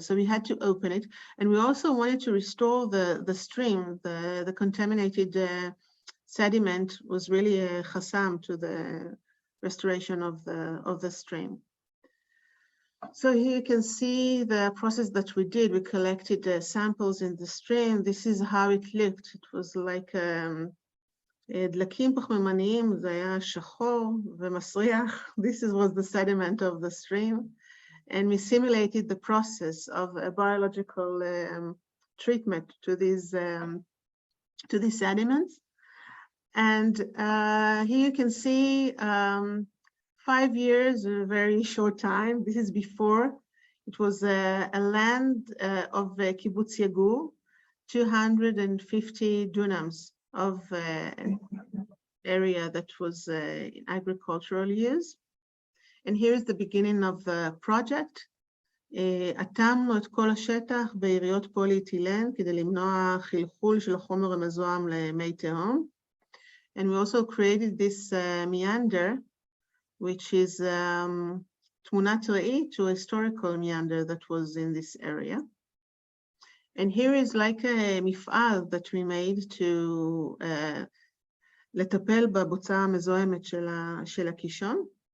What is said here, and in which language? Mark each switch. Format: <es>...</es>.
<en>So we had to open it. And we also wanted to restore the stream. The contaminated sediment was really a chasam to the restoration of the stream. So here you can see the process that we did. We collected samples in the stream. This is how it looked. It was like</en> <he>דלקים פחמימניים, זה היה שחור ומסריח.</he> <en>This was the sediment of the stream. And we simulated the process of a biological treatment to these sediments. And here you can see 5 years, a very short time. This is before. It was a land of kibbutz Yagur, 250 dunams of area that was agricultural use. And here's the beginning of the project.</en> <he>התאמנו את כל השטח בעיריות פוליאתילן כדי למנוע חלחול של החומר המזוהם למי תהום.</he> <en>And we also created this meander, which is</en> <he>תמונת ראי</he> <en>to a historical meander that was in this area. And here is like a מפעל that we made to</en> <he>לטפל בבוצה המזוהמת של הקישון.</he>